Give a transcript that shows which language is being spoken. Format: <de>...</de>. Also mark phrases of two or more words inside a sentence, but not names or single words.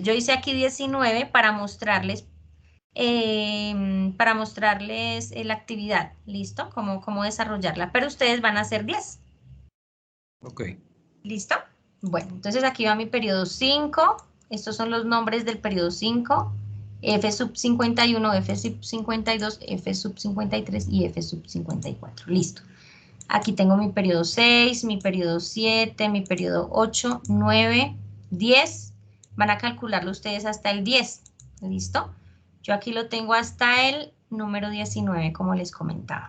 <es>Yo hice aquí 19 para mostrarles la actividad, ¿listo? Cómo desarrollarla, pero ustedes van a hacer 10. Ok. ¿Listo? Bueno, entonces aquí va mi periodo 5. Estos son los nombres del periodo 5. F sub 51, F sub 52, F sub 53 y F sub 54. Listo. Aquí tengo mi periodo 6, mi periodo 7, mi periodo 8, 9, 10. Van a calcularlo ustedes hasta el 10. ¿Listo? Yo aquí lo tengo hasta el número 19, como les comentaba.</es>